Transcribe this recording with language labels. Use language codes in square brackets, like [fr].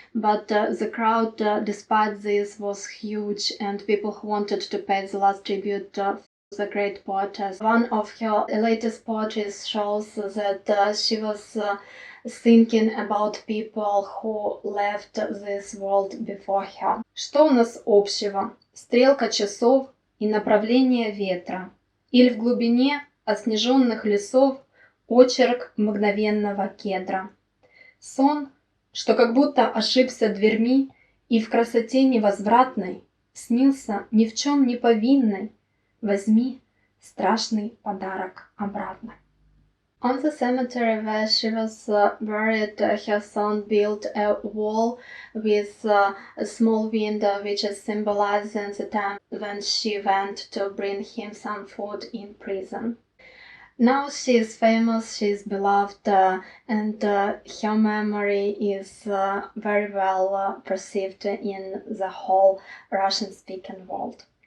[en] But the crowd, despite this, was huge, and people who wanted to pay the last tribute the great poetess. One of her latest poetries shows that she was thinking about people who left this world before her. [ru] Что у нас общего? Стрелка часов и направление ветра. Или в глубине оснеженных лесов очерк мгновенного кедра. Сон, что как будто ошибся дверьми и в красоте невозвратной снился ни в чем не повинной. Возьми страшный подарок обратно. [en] On the cemetery where she was buried, her son built a wall with a small window, which is symbolizing the time when she went to bring him some food in prison. Now she is famous, she is beloved, and her memory is very well perceived in the whole Russian-speaking world.